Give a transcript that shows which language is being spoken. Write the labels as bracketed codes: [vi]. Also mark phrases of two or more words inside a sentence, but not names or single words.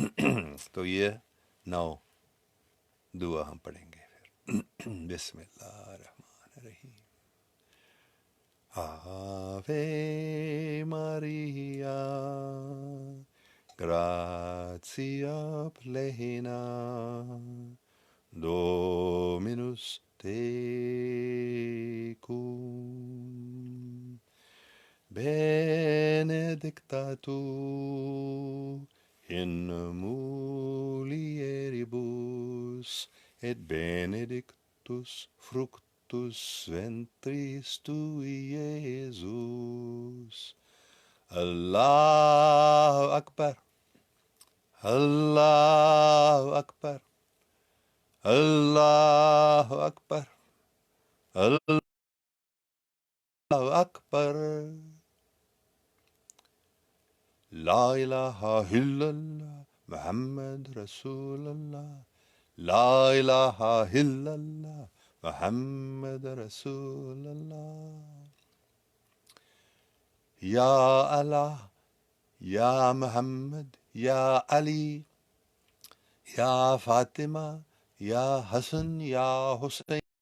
[ur] تو یہ 9 دعا ہم پڑھیں گے پھر. [ar] بسم اللہ الرحمن الرحیم. [la] Ave Maria gratia plena Dominus tecum, benedicta tu in mulieribus, et benedictus fructus ventris tui, Iesus. [ar] الله أكبر، الله أكبر، الله أكبر، الله أكبر. لا إله إلا الله محمد رسول الله. لا إله إلا الله محمد رسول الله. يا الله، يا محمد، يا علي، يا فاطمة، يا حسن، يا حسين.